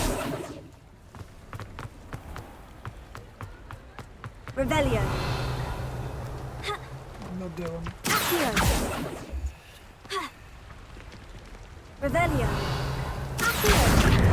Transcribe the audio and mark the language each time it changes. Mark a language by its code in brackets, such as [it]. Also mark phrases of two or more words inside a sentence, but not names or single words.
[uk] Revelio. Ну де він? Accio! Revelio. Accio!